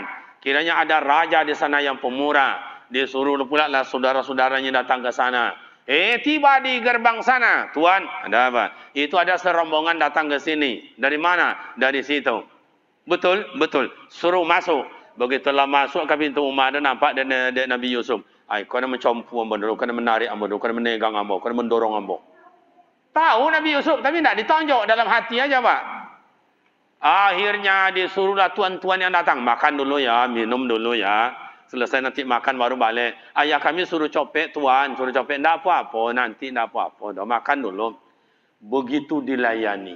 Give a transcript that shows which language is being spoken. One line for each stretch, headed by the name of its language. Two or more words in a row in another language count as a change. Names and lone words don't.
Indonesian: Kiranya ada raja di sana yang pemurah, disuruh pula lah saudara-saudaranya datang ke sana. Tiba di gerbang sana, tuan, ada apa? Itu ada serombongan datang ke sini. Dari mana? Dari situ. Betul, suruh masuk. Begitulah masuk ke pintu rumah, dan nampak dan Nabi Yusuf.
Minangkabau: Kau nak mencompu ambo, kau nak menarik ambo, kau nak menegang ambo, kau nak mendorong ambo.
Indonesian: Tahu Nabi Yusuf, tapi tidak ditonjok, dalam hati aja, Pak. Akhirnya disuruhlah tuan-tuan yang datang, makan dulu ya, minum dulu ya. Selesai nanti makan baru balik. Ayah kami suruh copek, tuan, suruh copek. Tidak apa-apa, nanti tidak apa-apa. Makan dulu. Begitu dilayani.